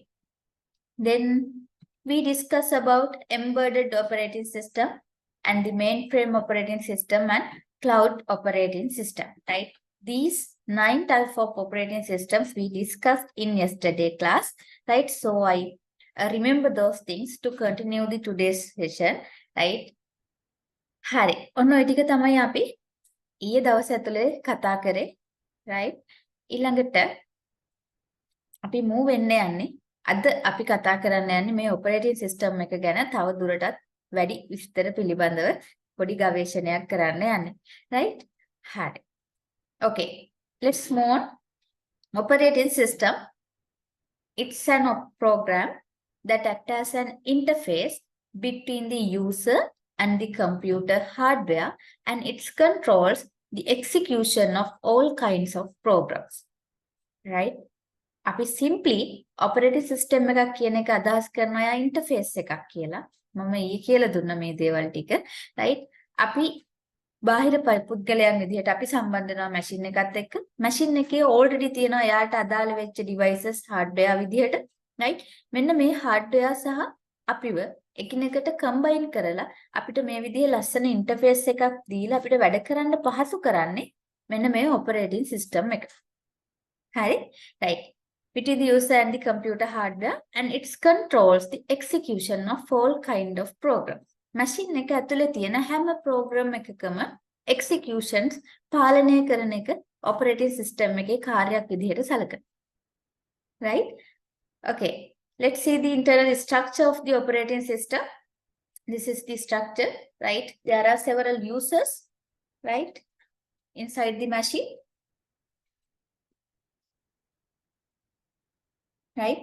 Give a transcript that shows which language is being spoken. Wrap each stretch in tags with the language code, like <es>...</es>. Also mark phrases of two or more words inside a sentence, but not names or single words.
<en>Then we discuss about embedded operating system and the mainframe operating system and cloud operating system, right? These 9 types of operating systems we discussed in yesterday class, right? So I remember those things to continue the today's session, right?</en> <si>හරි. ඔන්න ඔය ටික තමයි අපි ඊයේ දවස් ඇතුලේ කතා කරේ, right? ඊළඟට අපි move වෙන්න යන්නේ. අද අපි කතා කරන්න යන්නේ මේ operating system එක ගැන තව දුරටත් වැඩි විස්තර පිළිබඳව පොඩි ගවේෂණයක් කරන්න යන්නේ. right? හරි.</si> <en>Okay. Let's move on. Operating system. It's an program that acts as an interface between the user and the computer hardware, and it controls the execution of all kinds of programs.</en> <si>Right? අපි simply</si> <en>operating system</en> <si>එකක් කියන එක අදහස් කරනවා interface එකක් කියලා. මම ඊයේ කියලා දුන්න මේ දේවල් ටික. right? අපි බාහිර පුද්ගලයන් විදිහට අපි සම්බන්ධ වෙනවා machine එකත් එක්ක. machine එකේ already තියෙනවා එයාට අදාළ වෙච්ච</si> <en>devices hardware</en> <si>විදිහට. right? මෙන්න මේ hardware සහ අපිව එකිනෙකට combine කරලා අපිට මේ විදිහේ ලස්සන interface එකක් දීලා අපිට වැඩ කරන්න පහසු කරන්නේ මෙන්න මේ</si> <en>operating system</en> <si>එක. හරි? right.</si> <en>Between the user and the computer hardware, and it controls the execution of all kind of programs.</en> <si>Machine එක ඇතුලේ තියෙන හැම program එකකම executions පාලනය කරන එක</si> <en>operating system</en> <si>එකේ කාර්යයක් විදිහට සැලකනවා.</si> <en>Right? Okay. Let's see the internal structure of the operating system. This is the structure, right? There are several users, right? Inside the machine. Right?</en>